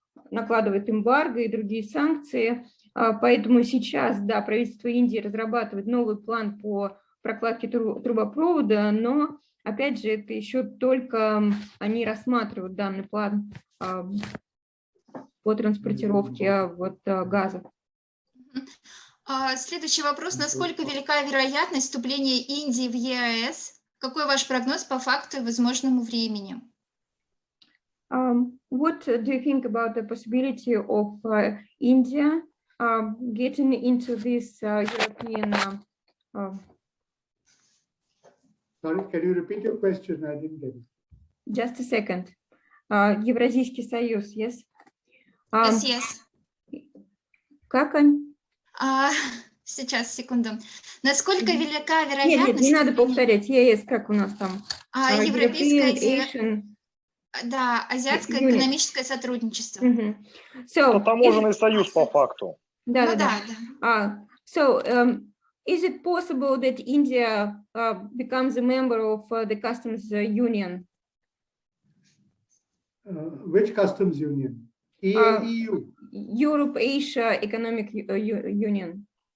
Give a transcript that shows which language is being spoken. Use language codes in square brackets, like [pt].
[ru] накладывает эмбарго и другие санкции, поэтому сейчас, да, правительство Индии разрабатывает новый план по прокладке трубопровода, но, опять же, это еще только они рассматривают данный план по транспортировке газа. Следующий вопрос. Насколько велика вероятность вступления Индии в ЕАЭС? Какой ваш прогноз по факту и возможному времени? [en] What do you think about the possibility of India getting into this European... Sorry, can you repeat your question? I didn't get it. Just a second. [ru] Евразийский союз, [en] yes? Yes. [ru] Как они? Сейчас, секунду. Насколько велика вероятность... Нет, не надо повторять. ЕС, как у нас там? Европейское... Да, азиатское экономическое сотрудничество. [en] So, [ru] таможенный союз по факту. Да. [en] So, is it possible that India becomes a member of the customs union? Which customs union? EU. Europe-Asia Economic Union.